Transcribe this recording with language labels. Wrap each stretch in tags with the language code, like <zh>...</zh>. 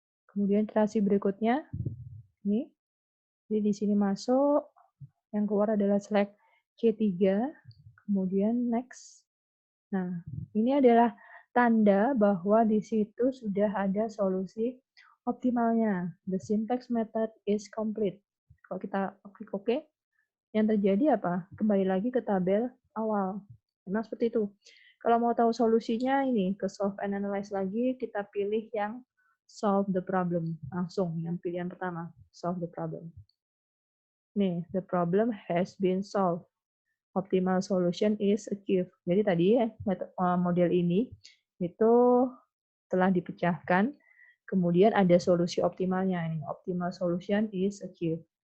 <id>Kemudian iterasi berikutnya, ini. Jadi di sini masuk, yang keluar adalah slack C3, kemudian next. Nah, ini adalah tanda bahwa di situ sudah ada solusi optimalnya.</id> <en>The syntax method is complete.</en> <id>Kalau kita klik OK, yang terjadi apa? Kembali lagi ke tabel awal. Memang seperti itu. Kalau mau tahu solusinya, ini ke solve and analyze lagi, kita pilih yang solve the problem. Langsung, yang pilihan pertama, solve the problem.</id> <en>Nih, the problem has been solved. Optimal solution is achieved.</en> <id>Jadi tadi model ini itu telah dipecahkan, kemudian ada solusi optimalnya.</id> <en>Ini optimal solution is achieved.</en>